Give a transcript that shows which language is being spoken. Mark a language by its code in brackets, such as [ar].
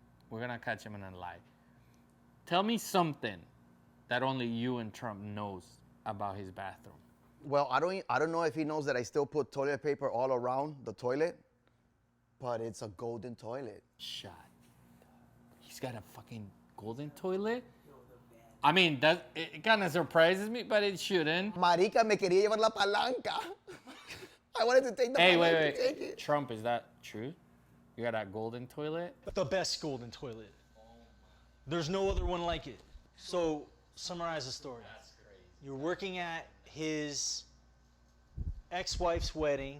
[en] We're gonna catch him in a lie. Tell me something that only you and Trump knows about his bathroom. Well, I don't know if he knows that I still put toilet paper all around the toilet, but it's a golden toilet. Shut up. He's got a fucking golden toilet? I mean, it kind of surprises me, but it shouldn't. [es] Marica, me quería llevar la palanca. [en] I wanted to take the Hey, palanca. wait. Trump, is that true? You got that golden toilet? The best golden toilet. There's no other one like it. So, summarize the story. That's crazy. You're working at his ex-wife's wedding.